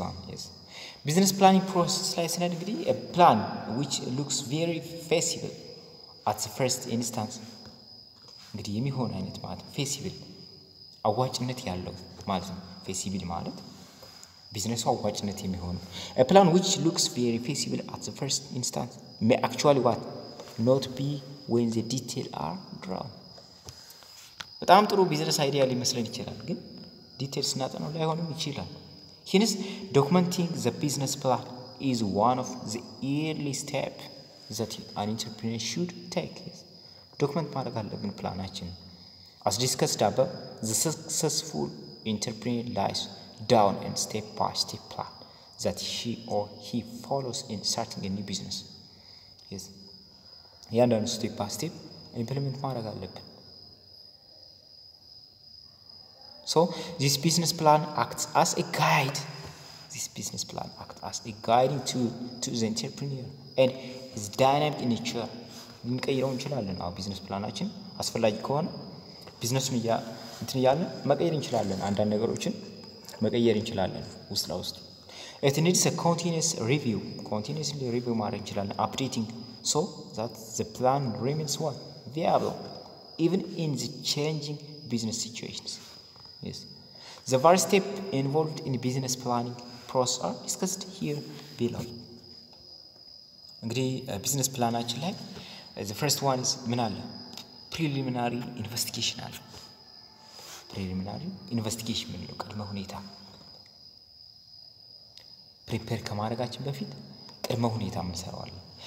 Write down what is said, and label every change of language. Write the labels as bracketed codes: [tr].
[en] Yes. Business planning process [am] ላይ ስንሄድ እንግዲህ [en] a plan which looks very feasible at the first instance [am] እንግዲህ የሚሆን አይነት ማለት ነው [en] feasible [am] አዋጭነት ያለው ማለት ነው [en] feasible [am] ማለት ቢዝነሱ አዋጭነት የሚሆን [en] a plan which looks very feasible at the first instance may actually not be when the details are drawn. [am] በጣም ጥሩ ቢዝነስ አይዲያ ሊመስለን ይችላል ግን ዲቴልስ እናጠናው ላይሆንም ይችላል. [en] Hence, documenting the business plan is one of the early steps that an entrepreneur should take. [am] Document ማድረግ አለብን ፕላናችን. [en] As discussed above, the successful entrepreneur lies down a step-by-step plan that she or he follows in starting a new business. Yes. [am] ያንዳንዱ step by step implement ማድረግ አለብን. [en] So this business plan acts as a guide. To the entrepreneur and is dynamic in nature. [am] ልንቀይረው እንችላለን ቢዝነስ ፕላናችን አስፈላጊ ከሆነ ቢዝነሱን እንትን ያለን መቀየር እንችላለን አንዳንድ ነገሮችን መቀየር እንችላለን ውስጥ ለውስጥ. [en] It needs a continuously review [am] ማድረግ እንችላለን [en] updating so that the plan remains viable even in the changing business situations. Yes. The various steps involved in business planning process are discussed here below. እንግዲህ business ፕላናችን ላይ the first one is ምን አለ preliminary investigation አለ. [am] preliminary investigation ምን ነው ቅድመ ሁኔታ prepare ከማድረጋችን በፊት ቅድመ ሁኔታ ምን ሰራዋለን.